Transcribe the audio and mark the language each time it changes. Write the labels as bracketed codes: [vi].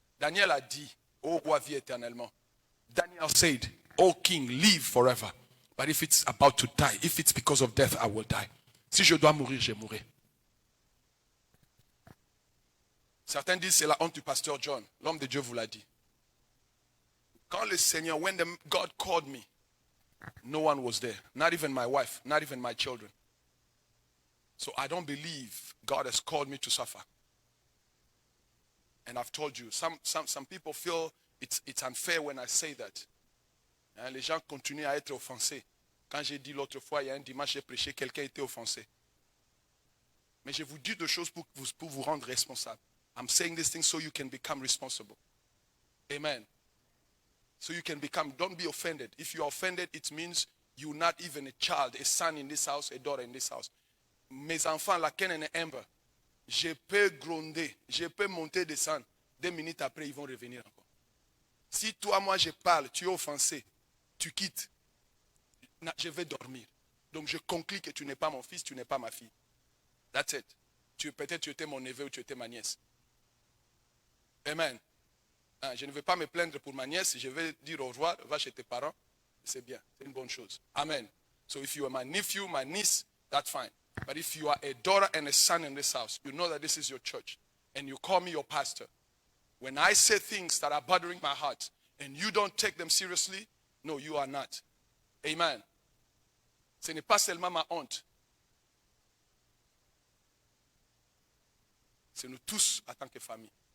[fr] Daniel a dit, ô roi, vis éternellement. [en] Daniel said, O king, live forever. But if it's about to die, if it's because of death, I will die. [fr] Si je dois mourir, je mourrai. Certains disent c'est la honte du pasteur John. L'homme de Dieu vous l'a dit. Quand le Seigneur, [en] when God called me, no one was there. Not even my wife, not even my children. So I don't believe God has called me to suffer. And I've told you, some people feel it's unfair when I say that. [fr] Hein, les gens continuent à être offensés. Quand j'ai dit l'autre fois, il y a un dimanche, j'ai prêché, quelqu'un était offensé. Mais je vous dis deux choses pour vous rendre responsable. [en] I'm saying these things so you can become responsible. Amen. So you can become, don't be offended. If you are offended, it means you're not even a child, a son in this house, a daughter in this house. [fr] Mes enfants, la Ken et Amber, je peux gronder, je peux monter, descendre. 2 minutes après, ils vont revenir encore. Si toi, moi, je parle, tu es offensé, tu quittes, je vais dormir. Donc je conclus que tu n'es pas mon fils, tu n'es pas ma fille. [en] That's it. [fr] Peut-être tu étais mon neveu ou tu étais ma nièce. Amen. Je ne vais pas me plaindre pour ma nièce, je vais dire au revoir, va chez tes parents. C'est bien, c'est une bonne chose. Amen. [en] So if you are my nephew, my niece, that's fine. But if you are a daughter and a son in this house, you know that this is your church. And you call me your pastor. When I say things that are bothering my heart and you don't take them seriously, no, you are not. Amen. [fr] Ce n'est pas seulement ma honte. C'est nous tous en tant que famille.